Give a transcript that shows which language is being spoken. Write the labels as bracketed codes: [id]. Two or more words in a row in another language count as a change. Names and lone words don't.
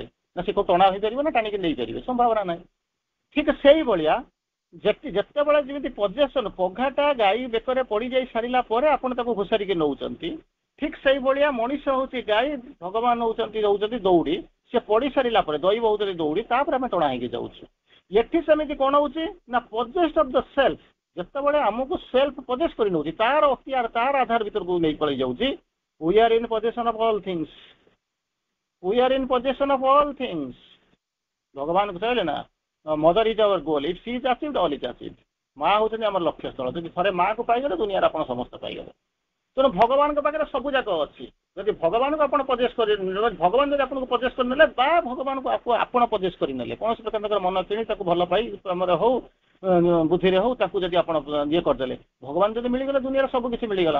[or] ନା ସେ କୋଉ ଟଣା ହେଇପାରିବ ନା ଟାଣିକି ନେଇପାରିବେ, ସମ୍ଭାବନା ନାହିଁ। ଠିକ ସେଇଭଳିଆ ଯେତେବେଳେ ଯେମିତି ପଜେସନ, ପଘାଟା ଗାଈ ବେକରେ ପଡ଼ିଯାଇ ସାରିଲା ପରେ ଆପଣ ତାକୁ ଘୋଷାରିକି ନେଉଛନ୍ତି, ଠିକ ସେଇଭଳିଆ ମଣିଷ ହଉଛି ଗାଈ, ଭଗବାନ ରହୁଛନ୍ତି ଦୌଡ଼ି, ସେ ପଡ଼ି ସାରିଲା ପରେ ଦୈବ ହଉଛନ୍ତି ଦୌଡ଼ି, ତାପରେ ଆମେ ଟଣା ହେଇକି ଯାଉଛୁ। ଏଠି ସେମିତି କ'ଣ ହଉଛି ନା [en] possessed of the self, [or] ଯେତେବେଳେ ଆମକୁ [en] self possess [or] କରି ନେଉଛି, ତାର ଅକ୍ତିଆର, ତାର ଆଧାର ଭିତରକୁ ନେଇ ପଳେଇ ଯାଉଛି। [en] We are in possession of all things. We are in possession of all things. [or] ଭଗବାନ କହିଲେ ନା, [en] Mother is our goal, if she is achieved all is achieved. [or] ମା ହଉଛନ୍ତି ଆମର ଲକ୍ଷ୍ୟସ୍ଥଳ, ଯଦି ଥରେ ମାକୁ ପାଇଗଲେ ଦୁନିଆରେ ଆପଣ ସମସ୍ତେ ପାଇଗଲେ। ତେଣୁ ଭଗବାନଙ୍କ ପାଖରେ ସବୁ ଯାକ ଅଛି। ଯଦି ଭଗବାନଙ୍କୁ ଆପଣ ପଜେସ୍ କରି, ଭଗବାନ ଯଦି ଆପଣଙ୍କୁ ପଜେସ୍ କରିନେଲେ, ବା ଭଗବାନଙ୍କୁ ଆପଣ ପଜେସ୍ କରିନେଲେ, କୌଣସି ପ୍ରକାର ତାଙ୍କର ମନ କିଣି ତାକୁ ଭଲ ପାଇ ଆମର ହଉ, ବୁଦ୍ଧିରେ ହଉ ତାକୁ ଯଦି ଆପଣ ଇଏ କରିଦେଲେ, ଭଗବାନ ଯଦି ମିଳିଗଲେ ଦୁନିଆରେ ସବୁ କିଛି ମିଳିଗଲା।